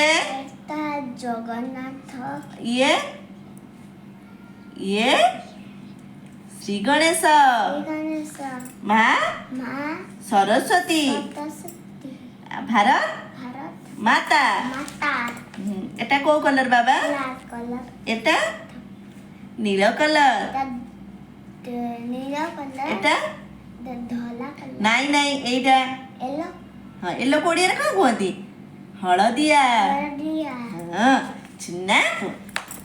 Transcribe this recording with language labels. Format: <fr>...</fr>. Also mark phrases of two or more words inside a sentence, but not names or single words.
<or>ଏଟା ଜଗନ୍ନାଥ ଇଏ? ଇଏ? ଶ୍ରୀ ଗଣେଶ। ଗଣେଶ ମା ମା ସରସ୍ୱତୀ। ସପ୍ତଶତୀ ଭାରତ ଭାରତ ମାତା। ମାତା</or> <bn>এটা কোউ কলর বাবা? লাল কলর এটা নীল কলর। এটা নীল কলর এটা ধলা কলর নাই নাই এইটা। এলো</bn> <or>ହଁ ଏଲୋ କୋଡ଼ିଆରେ କ'ଣ କୁହନ୍ତି? ହଳଦିଆ। ହଳଦିଆ ହଁ, ଚିହ୍ନା।</or>